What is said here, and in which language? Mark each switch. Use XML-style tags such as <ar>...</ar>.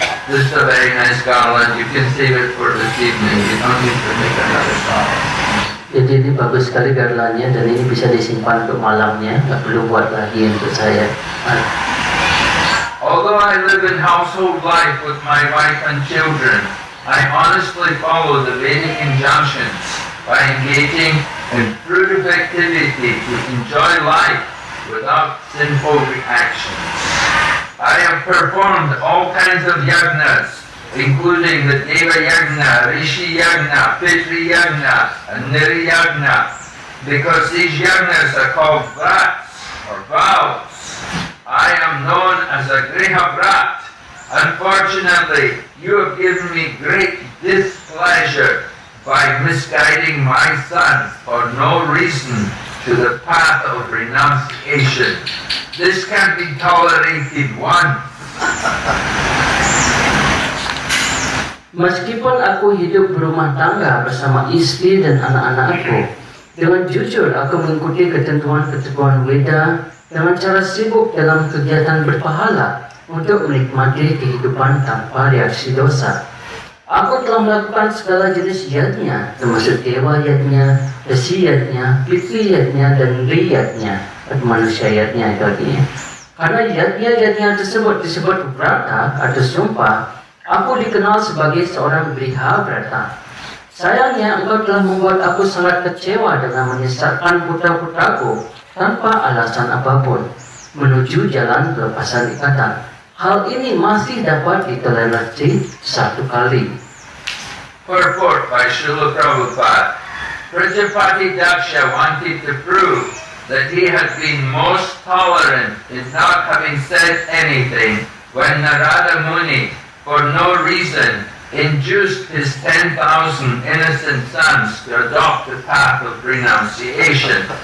<en>This is a very nice garland. You can save it for this evening. You don't need to make another song.</en> <id>Jadi ini bagus sekali garlandnya dan ini bisa disimpan untuk malamnya, nggak perlu buat lagi untuk saya.</id> <en>Although I live in household life with my wife and children, I honestly follow the Vedic injunctions by engaging in fruitive activity to enjoy life without sinful reactions. I have performed all kinds of yagnas, including the Deva Yagna, Rishi Yagna, Pitri Yagna, and Niri Yagna, because these yagnas are called vrats or vows. I am known as a Griha Vrat. Unfortunately, you have given me great displeasure by misguiding my sons for no reason to the path of renunciation. This can be tolerated once.</en> <id>Meskipun aku hidup berumah tangga bersama istri dan anak-anakku, dengan jujur aku mengikuti ketentuan-ketentuan Weda dengan cara sibuk dalam kegiatan berpahala untuk menikmati kehidupan tanpa reaksi dosa. Aku telah melakukan segala jenis yadnya, termasuk dewa yadnya, resi yadnya, pitri yadnya, dan nri yadnya, atau manusia yadnya itu artinya. Karena yadnya tersebut disebut vrata atau sumpah, aku dikenal sebagai seorang griha vrata. Sayangnya engkau telah membuat aku sangat kecewa dengan menyesatkan putra-putraku tanpa alasan apapun menuju jalan pelepasan ikatan. Hal ini masih dapat ditoleransi satu kali.</id> <en>Purport by Srila Prabhupada. Prajapati Daksha wanted to prove that he had been most tolerant in not having said anything when Narada Muni, for no reason, induced his 10,000 innocent sons to adopt the path of renunciation.</en>